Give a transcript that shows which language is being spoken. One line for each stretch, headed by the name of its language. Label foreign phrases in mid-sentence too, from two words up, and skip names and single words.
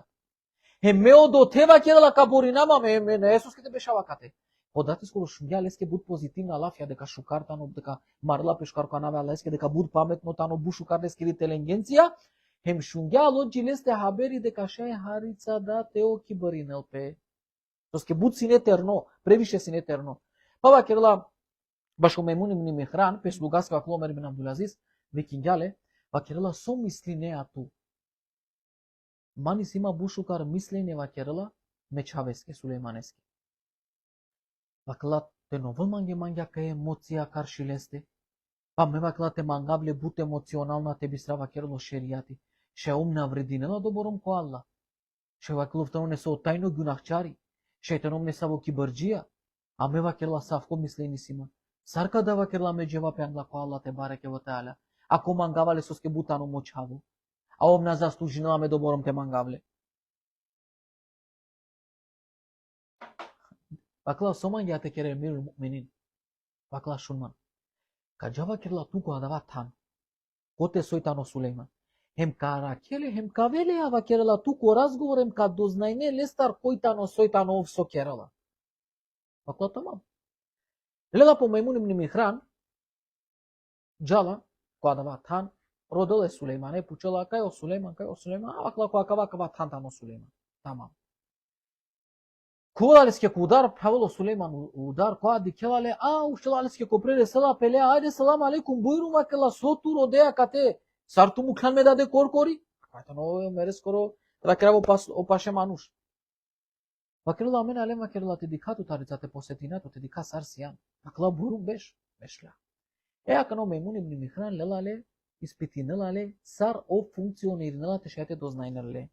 Romany: Е мео до тева керала каборинама ме на Есуските бешава кате. Одате скоро шунгја леске буд позитивна лафија дека шукартано, дека марла пешкарко наве леске дека буд паметно тано бу шукарлески интелигенција. Hem shungja lo gileste haberi de cașai harița da teo chibarinel pe. Tos ke bud sin eterno, previše sin eterno. Pa vakerla baško Mejmun ibn Mihran, pe slugaske vaklo Omer ibn Abdul-Aziz, vikingjale, vakerla so misline atu. Mani sima bušukar misline vakerla mečaveske, sulejmaneske. Vakla te novel mangja ka emocija karšileste. Pa me vakla te mangable but emocionalna te bistra vakerlo šerijati. Še umna vredinela doborom ko Allah. Še vaklufta ne so tajno günahçari. Şeytanom ne savo kibirciya. Ame vakerla safko misleni sima. Sarka da vakerla me cevap angla ko
Arabic: Allah te bareke ve teala.
Romany: Ako mangavale soske butano moçavo. A omna zaslužinela me doborom te mangavle. Vakla soman ya te kere
Arabic: mir mu'minin.
Romany: Vakla şunman. Kaja vakerla tu ko adava tan. Kote soitano Sulejman. Hem karakele, hem kavele ava kerala tu ko razgovor, hem kad doznajne lestar koitano soitano ovso kerala. Vakla tamam. Lela po Mejmun ibn Mihran, jala, ko adava tan, rodele Sulejmane, pučela kaj o Sulejman, a vakla ko akava tan tano Sulejman. Tamam. Kuvalaleske kudar, pavolo Sulejman udar, ko adi kelale, a uštelaleske ko prede sela pele, ajde
Arabic: salam aleikum,
Romany: buyurun vakela sotu rodea kate, Sartu mukhan me dade kor-kori? Kajtano mere skoro vakera opaše manuš. Vakerla amen alem vakerla te dikatu tarica te posetina to te dika sarsian. Vakla burum bešla. E akano Mejmun ibn Mihran lelale ispitinelale sar o funkcionirnela te šajte doznajnerle.